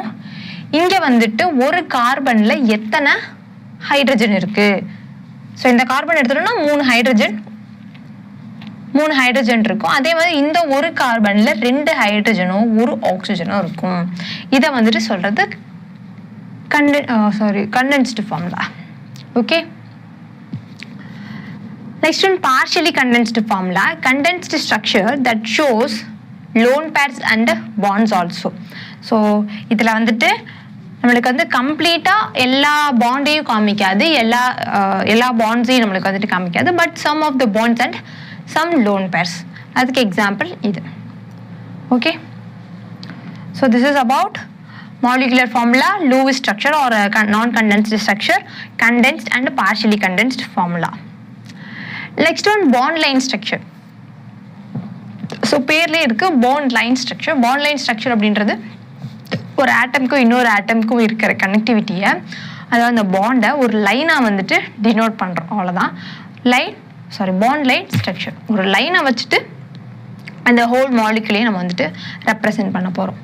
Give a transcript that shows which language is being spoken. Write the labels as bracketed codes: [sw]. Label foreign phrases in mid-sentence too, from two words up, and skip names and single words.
[ta] இங்க வந்துட்டு ஒரு கார்பன்ல எத்தனை ஹைட்ரஜன் இருக்கு. ஸோ இந்த கார்பன் எடுத்துட்டோம்னா 3 ஹைட்ரஜன் இருக்கும். அதே மாதிரி இந்த ஒரு கார்பன்ல 2 ஹைட்ரஜனோ 1 ஆக்சிஜனோ இருக்கும். இதை வந்துட்டு சொல்றது [en] condensed formula. Okay. Next one, partially condensed formula. Condensed structure that shows lone pairs and bonds also. [ta] So இதுல வந்துட்டு நம்மளுக்கு வந்து கம்ப்ளீட்டா எல்லா பாண்டையும் காமிக்காது, எல்லா பாண்ட்ஸையும் நம்மளுக்கு வந்துட்டு காமிக்காது, [en] but some of the bonds and some lone pairs. [ta] அதுக்கு எக்ஸாம்பிள் இது. [en] okay, so this is about molecular formula, Lewis structure or non-condensed structure, condensed and partially condensed formula. Next one, bond line structure. So [ta] பேர்லயே இருக்கு [en] bond line structure. Bond line structure [ta] அப்படின்றது ஒரு ஆட்டம்க்கும் இன்னொரு ஆட்டம்க்கும் இருக்கிற கனெக்டிவிட்டியை, அதாவது அந்த பாண்டை ஒரு லைனாக வந்துட்டு டினோட் பண்ணுறோம், அவ்வளோதான். [en] bond line structure. [ta] ஒரு லைனை வச்சுட்டு அந்த [en] whole molecule [ta] நம்ம வந்துட்டு ரெப்ரசென்ட் பண்ண போகிறோம்.